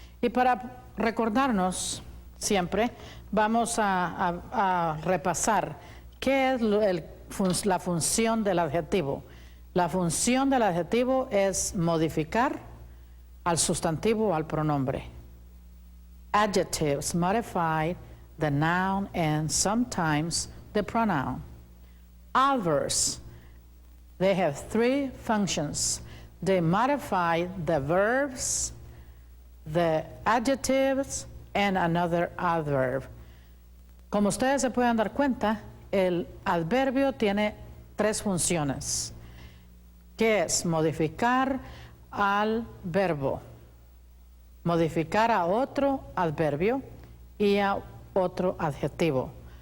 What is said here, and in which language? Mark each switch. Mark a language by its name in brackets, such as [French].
[Spanish] Y para recordarnos siempre, vamos a repasar qué es la función del adjetivo. La función del adjetivo es modificar al sustantivo o al pronombre. [English] Adjectives modify the noun and sometimes the pronoun. Adverbs, they have three functions. They modify the verbs, the adjectives, and another adverb. [Spanish] Como ustedes se pueden dar cuenta, el adverbio tiene tres funciones, que es modificar al verbo, modificar a otro adverbio y a otro adjetivo.